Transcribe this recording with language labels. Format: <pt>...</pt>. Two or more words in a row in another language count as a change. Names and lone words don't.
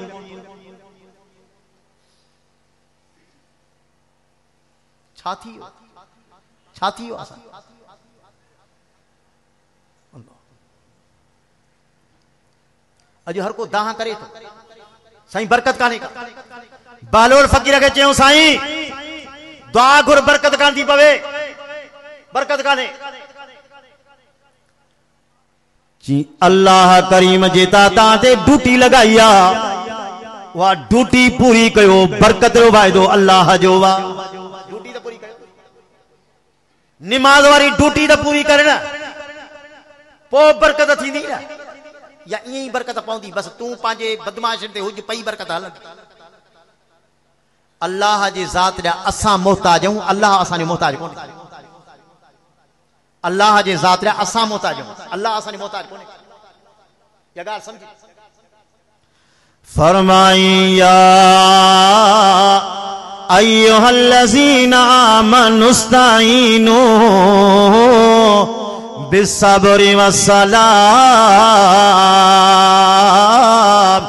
<sd>छा थी वियो असां अॼु हर को दाह करे थो साईं बरकत कान्हे का बहलोल फ़कीर खे चयूं साईं दुआ घुर बरकत कान थी पवे बरकत कान्हे जी अल्लाह करीम जेता तां ते ड्यूटी लगाई आ वा ड्यूटी पूरी कयो बरकत जो वायदो अल्लाह जो वा ड्यूटी तो पूरी कयो नमाज वारी ड्यूटी तो पूरी करे ना पो बरकत थींदी ना या ईअं ई बरकत पवंदी बस तूं पंहिंजे बदमाशन ते हुज पई बरकत हलंदी अल्लाह जी ज़ात ॾा असां मोहताज आहियूं अल्लाह असांजो मोहताज कोन्हे अल्लाह जे ज़ात ॾा असां मोहताज आहियूं अल्लाह असांजो मोहताज कोन्हे इहा ॻाल्हि सम्झी फरमाई</sd> <ar>يا أيها الذين آمنوا استعينوا بالصبر والسلام.</ar>